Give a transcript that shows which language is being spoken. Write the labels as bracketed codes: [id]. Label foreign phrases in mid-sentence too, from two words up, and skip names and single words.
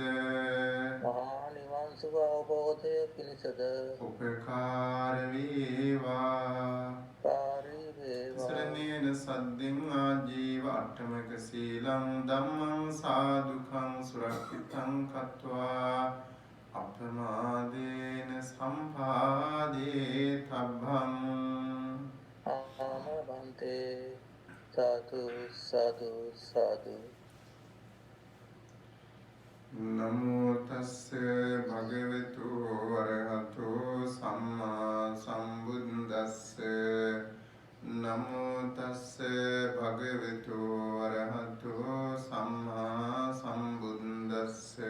[si] මහා නිවන් සුව අවබෝධය පිණිසද උපකාර වේවා පාරී වේවා සරණේන සද්දෙන් [pi] ආජීව අට්ඨමක සීලං ධම්මං සාදුකං සුරක්ෂිතං කତ୍වා අප්‍රමාදේන සම්පාදේ තබ්බං ආමවන්තේ සාදු සාදු සාදු නමෝ තස්ස භගවතු වරහතෝ සම්මා සම්බුද්දස්ස නමෝ තස්ස භගවතු වරහතෝ සම්මා සම්බුද්දස්ස